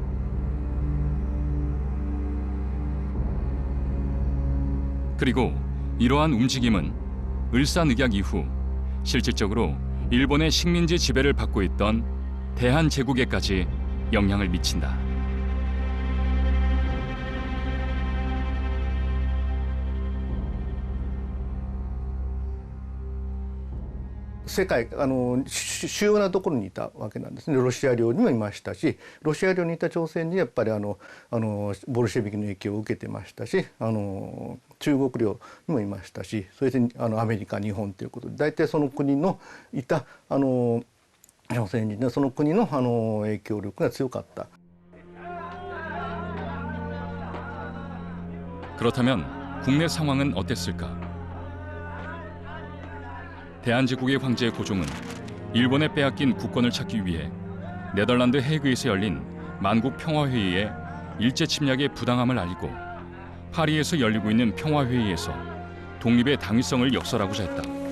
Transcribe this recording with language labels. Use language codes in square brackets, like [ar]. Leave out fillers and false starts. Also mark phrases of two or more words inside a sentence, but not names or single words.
[ko] 그리고 이러한 움직임은 을사늑약 이후 실질적으로 일본의 식민지 지배를 받고 있던 대한제국에까지 영향을 미친다. [ja] 世界主要なところにいたわけなんですね。ロシア領にもいましたし、ロシア領にいた朝鮮にやっぱりボルシェビキの影響を受けてましたし、中国領にもいましたし、それでアメリカ、日本ということで、大体その国のいた朝鮮人でその国の影響力が強かった。 [ko] 그렇다면 국내 상황은 어땠을까? 대한제국의 황제 고종은 일본에 빼앗긴 국권을 찾기 위해 네덜란드 헤이그에서 열린 만국 평화회의에 일제 침략의 부당함을 알리고 파리에서 열리고 있는 평화회의에서 독립의 당위성을 역설하고자 했다.